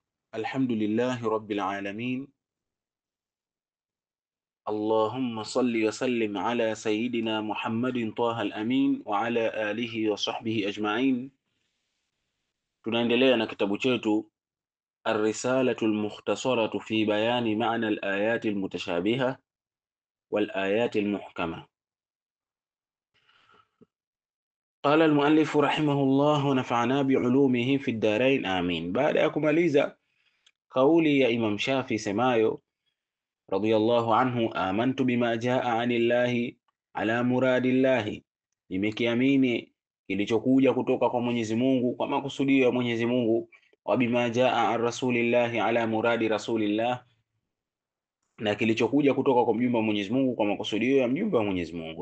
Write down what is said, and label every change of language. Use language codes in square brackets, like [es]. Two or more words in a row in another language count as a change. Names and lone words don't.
[ar] الحمد لله رب العالمين. اللهم صل وسلم على سيدنا محمد طه الأمين وعلى آله وصحبه أجمعين. [sw] Tunaendelea na kitabu chetu Ar-Risalatu al-Mukhtasaratu fi bayani ma'na al-ayati al-mutashabiha wal-ayati al-muhkama. [ar] قال المؤلف رحمه الله ونفعنا بعلومه في الدارين آمين. [sw] Baada ya kumaliza kauli ya Imam Shafi semayo [ar] رضي الله عنه, آمنت بما جاء عن الله على مراد الله, [sw] nimekiamini kilichokuja kutoka kwa Mwenyezi Mungu kwa makusudio ya Mwenyezi Mungu. [ar] وبما جاء عن رسول الله على مراد رسول الله, [sw] na kilichokuja kutoka kwa mjumbe wa Mwenyezi Mungu kwa makusudio ya mjumbe wa Mwenyezi Mungu.